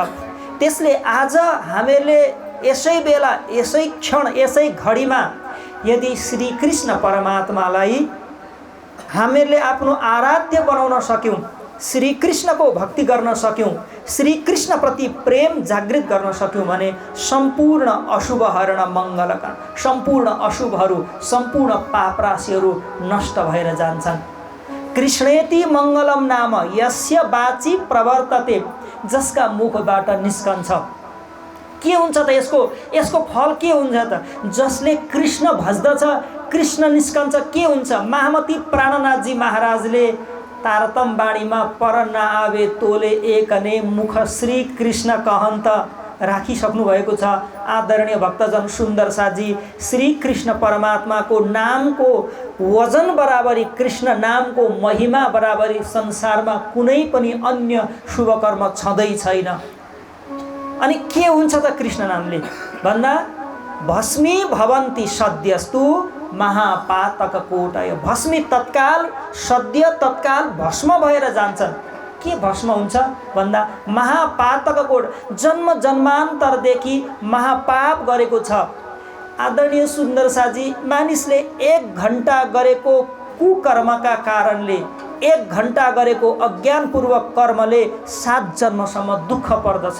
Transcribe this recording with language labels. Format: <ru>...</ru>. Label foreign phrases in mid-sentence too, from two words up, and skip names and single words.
<ne>त्यसले आज हामीहरूले यसै बेला, यसै क्षण, यसै घडीमा यदि श्री कृष्ण परमात्मालाई हामीहरूले आफ्नो आराध्य बनाउन सक्यौँ, श्री कृष्णको भक्ति गर्न सक्यौँ, श्री कृष्णप्रति प्रेम जागृत गर्न सक्यौँ भने सम्पूर्ण अशुभ हरण मङ्गलका सम्पूर्ण अशुभहरू, सम्पूर्ण पापराशिहरू नष्ट भएर जान्छन्।</ne> <sa>कृष्णेति मङ्गलम नाम यस्य वाचि प्रवर्तते,</sa> <ne>जसका मुखबाट निस्कन्छ। के हुन्छ त यसको फल के हुन्छ त? जसले कृष्ण भज्दछ, कृष्ण निस्कन्छ। के हुन्छ? महामती प्राणनाथजी महाराजले तारतम बाणीमा</ne> <hi>पर नआवे तोले एकने मुख श्री कृष्ण कहन्त</hi> <ne>राखिसक्नु भएको छ। आदरणीय भक्तजन सुन्दर साथजी, श्री कृष्ण परमात्माको नामको वजन बराबरी, कृष्ण नामको महिमा बराबरी संसारमा कुनै पनि अन्य शुभ कर्म छँदै छैन। अनि के हुन्छ त कृष्ण नामले भन्दा</ne> <sa>भस्मी भवन्ति सद्यस्तु महापातककोटय।</sa> <ne>भस्मी तत्काल, सद्य तत्काल भस्म भएर जान्छन्। के भस्म हुन्छ भन्दा महापातककोट, जन्म जन्मान्तरदेखि महापाप गरेको छ। आदरणीय सुन्दर साथजी, मानिसले 1 घण्टा गरेको कुकर्मका कारणले, 1 घण्टा गरेको अज्ञानपूर्वक कर्मले 7 जन्मसम्म दुःख पर्दछ।</ne>